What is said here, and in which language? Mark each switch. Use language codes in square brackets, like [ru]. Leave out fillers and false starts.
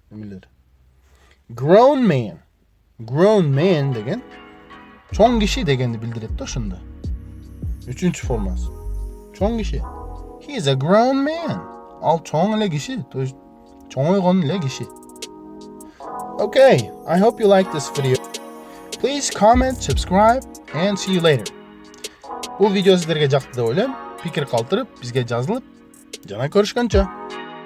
[ky] Эмелер? [en] Grown man. [ky] Grown man деген чоң киши дегенди билдирет да ошондо. Үчүнчү формасы. Чоң киши. [en] He is a grown man. [ky] Ал чоң эле киши, то есть чоңойгон эле киши. [en] Okay, I hope you like this video. Please comment, subscribe, and see you later. [ky] Бул видео сиздерге жакты деп ойлойм. Пикир калтырып, бизге жазылып, жана көрүшкөнчө.